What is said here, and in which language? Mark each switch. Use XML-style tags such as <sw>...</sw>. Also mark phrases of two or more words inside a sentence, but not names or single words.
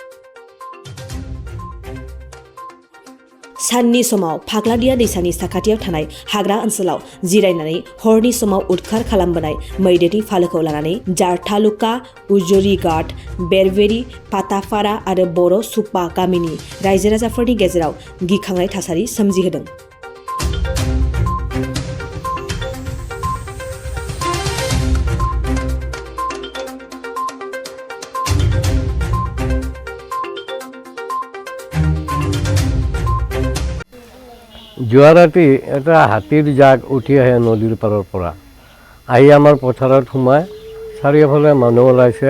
<brx>साननि समाव फाग्लादिया दैसानि साखाथियाव थानाय हाग्रा ओनसोलाव जिरायनानै हरनि समाव उदखार खालामबोनाय मैदेरनि फालोखौ लानानै जार तालुका, उजुरिघाट, बेरवेरि, फाथाफारा आरो बर' सुपा गामिनि रायजो राजाफोरनि गेजेराव गिखांनाय थासारि सोमजिहोदों।</brx> <as>যোৱা ৰাতি এটা হাতীৰ জাক উঠি আহে নদীৰ পাৰৰ পৰা আহি আমাৰ পথাৰত সোমাই চাৰিওফালে মানুহ ওলাইছে।</as>